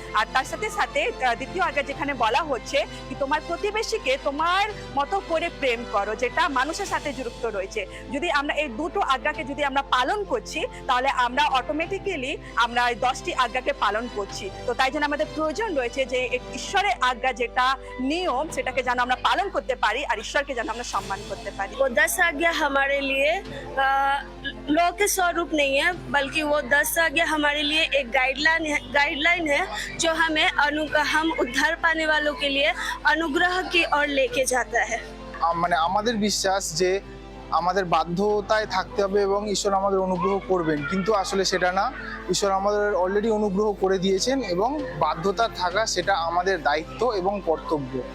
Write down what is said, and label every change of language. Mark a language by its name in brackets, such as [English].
[Bangla] আর তার সাথে সাথে দ্বিতীয় আজ্ঞা যেখানে বলা হচ্ছে কি তোমার প্রতিবেশীকে তোমার মতো করে প্রেম করো, যেটা মানুষের সাথে যুক্ত রয়েছে। যদি আমরা এই দুটো আজ্ঞাকে যদি আমরা পালন করছি, তাহলে আমরা অটোমেটিক্যালি আমরা এই 10টি আজ্ঞাকে পালন করছি। তো তাই জন্য আমাদের প্রয়োজন রয়েছে যে ঈশ্বরের আজ্ঞা যেটা নিয়ম, সেটাকে যেন আমরা পালন করতে পারি আর ঈশ্বরকে যেন আমরা সম্মান করতে পারি। [Hindi] वो 10 आज्ञा हमारे लिए लॉ के स्वरूप नहीं है, बल्कि वो 10 आज्ञा हमारे लिए एक गाइडलाइन है जो हमें हम उद्धार पाने वालों के लिए अनुग्रह की ओर लेके जाता है। [Bangla] মানে আমাদের বিশ্বাস যে আমাদের বাধ্যতায় থাকতে হবে এবং ঈশ্বর আমাদের অনুগ্রহ করবেন, কিন্তু আসলে সেটা না। ঈশ্বর আমাদের অলরেডি অনুগ্রহ করে দিয়েছেন এবং বাধ্যতা থাকা সেটা আমাদের দায়িত্ব এবং কর্তব্য।